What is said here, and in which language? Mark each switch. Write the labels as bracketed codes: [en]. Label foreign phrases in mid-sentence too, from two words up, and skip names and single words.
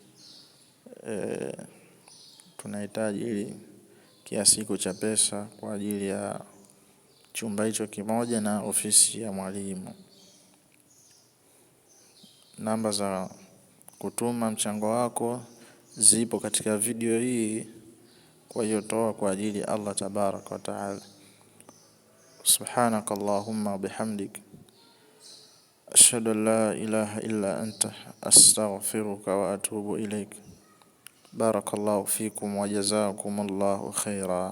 [sw] Tunahitaji kiasi hiko cha pesa kwa ajili ya chumba hicho kimoja na ofisi ya mwalimu. Namba za kutuma mchango wako zipo katika video hii, kwa hiyo toa kwa ajili ya [ar] الله تبارك وتعالى. سبحانك اللهم وبحمدك، أشهد أن لا إله إلا أنت، أستغفرك وأتوب إليك. بارك الله فيكم وجزاكم الله خيرا.